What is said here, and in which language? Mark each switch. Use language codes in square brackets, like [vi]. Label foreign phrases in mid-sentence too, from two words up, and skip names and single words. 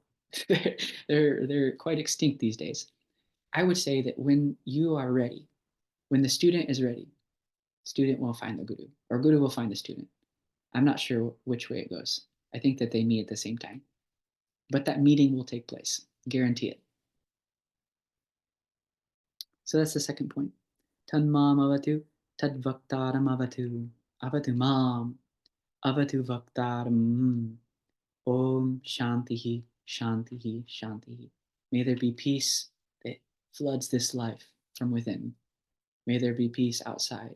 [en] they're quite extinct these days. I would say that when you are ready, when the student is ready, student will find the guru, or guru will find the student. I'm not sure which way it goes. I think that they meet at the same time, but that meeting will take place. Guarantee it. So that's the second point. [sa] Tan mam avatu, tad vaktaram avatu, avatu mam, avatu vaktaram. Om Shantihi, Shantihi, Shantihi. [en] May there be peace that floods this life from within. May there be peace outside.